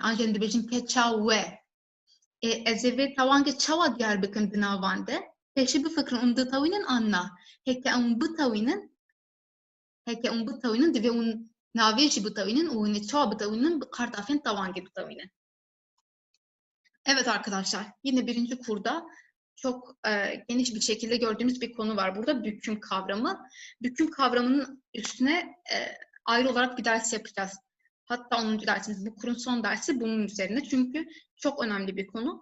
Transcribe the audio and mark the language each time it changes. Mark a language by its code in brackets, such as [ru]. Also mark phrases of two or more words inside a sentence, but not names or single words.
[ku] An jî em dibêjin keça we. Ez ê vê tawangê çawa diyar bikin di navan de? Pêşî bifikirin hûn ditewînin an na. Heke hûn bitewînin divê hûn navê jî bitewînin û hûn ê çawa bitewînin bi qartafên tawangê bitewînin. [tr] Evet arkadaşlar, yine birinci kurda çok geniş bir şekilde gördüğümüz bir konu var burada, büküm kavramı. Büküm kavramının üstüne ayrı olarak bir ders yapacağız. Hatta 10. dersimiz, bu kurun son dersi bunun üzerine. Çünkü çok önemli bir konu.